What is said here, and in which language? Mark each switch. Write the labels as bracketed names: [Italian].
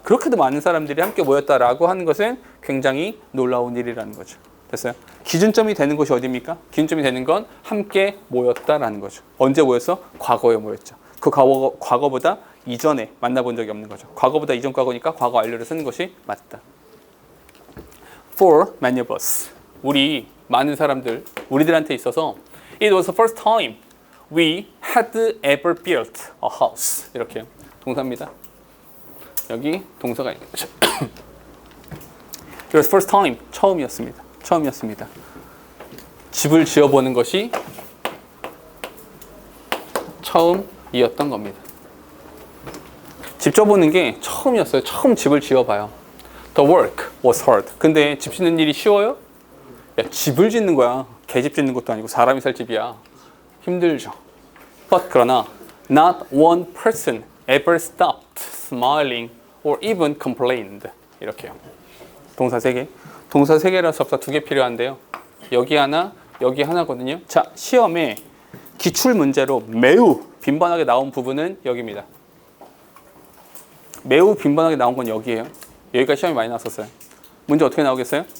[Korean] 그렇게도 많은 사람들이 함께 모였다라고 하는 것은 굉장히 놀라운 일이라는 거죠. 됐어요? 기준점이 되는 곳이 어디입니까? 기준점이 되는 건 함께 모였다라는 거죠. 언제 모였어? 과거에 모였죠. 그 과거보다 이전에 만나본 적이 없는 거죠. 과거보다 이전 과거니까 과거 완료를 쓰는 것이 맞다. [English] For many of us, [Korean] 우리 많은 사람들, 우리들한테 있어서 [English] It was the first time we had ever built a house. [Korean] 이렇게요. 동사입니다. 여기 동사가 있는 거죠. [English] It was first time. [Korean] 처음이었습니다. 처음이었습니다. 집을 지어보는 것이 처음이었던 겁니다. 집 지어보는 게 처음이었어요. 처음 집을 지어봐요. [English] The work was hard. [Korean] 근데 집 짓는 일이 쉬워요? 야, 집을 짓는 거야. 개집 짓는 것도 아니고 사람이 살 집이야. 힘들죠. [English] But [Korean] 그러나 [English] not one person ever stopped smiling or even complained. [Korean] 이렇게요. 동사 3개. 동사 3개라서 접사 2개 필요한데요. 여기 하나, 여기 하나거든요. 자, 시험에 기출 문제로 매우 빈번하게 나온 부분은 여기입니다. 매우 빈번하게 나온 건 여기예요. 여기가 시험이 많이 나왔었어요. 문제 어떻게 나오겠어요?